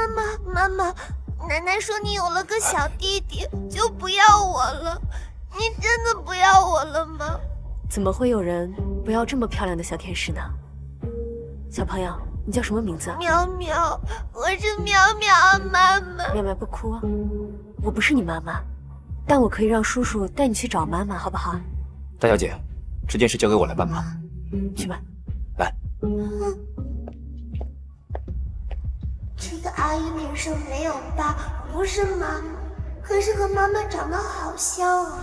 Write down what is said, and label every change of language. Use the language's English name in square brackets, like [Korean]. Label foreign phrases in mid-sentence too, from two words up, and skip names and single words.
[Chinese] 媽媽，奶奶說你有了個小弟弟，就不要我了。你真的不要我了嗎？怎麼會有人不要這麼漂亮的小天使呢？小朋友，你叫什麼名字？苗苗，我是苗苗啊，媽媽。苗苗不哭啊，我不是你媽媽，但我可以讓叔叔帶你去找媽媽，好不好？大小姐，这件事交給我來辦吧。去吧。來。這個阿姨臉上沒有疤，不是媽媽，可是和媽媽長得好像啊。